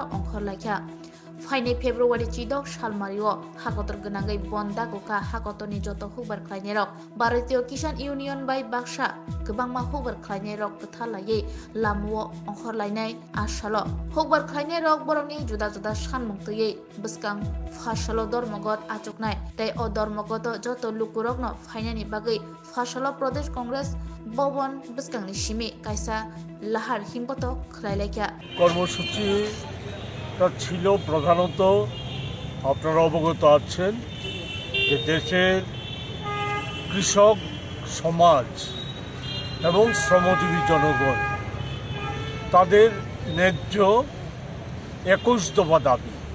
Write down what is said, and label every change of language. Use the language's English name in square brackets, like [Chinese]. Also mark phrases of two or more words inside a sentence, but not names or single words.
[Bodo] अंखरलायख्या फाइनै फेब्रुवारि चिदक सालमारिओ हाकतर गोनांगै बन्दा गुखा हाकतरनि जत हौबार खालायनायराव भारतीय किसान इउनियन बाय बाक्सा गोबांमा हौबार खालायनायराव खोथालायै लामुओ अंखरलायनाय आसालो हौबार खालायनायराव बरकनि जुदा जुदा सानमुं तयै बसकां फासलो धर्मगत आचुकनाय तै अ धर्मगत जत लुकुरकनो फाइनायनि बागै फासलो प्रदेश कांग्रेस भवन बसकांनि सिमी कायसा लाहार हिमपत खलायलायख्या [Bangla] কর্মসূচি ছিল প্রধানত আপনারা অবগত আছেন যে দেশের কৃষক সমাজ এবং শ্রমজীবী জনগণ তাদের ন্যায্য ২১ দফা দাবি,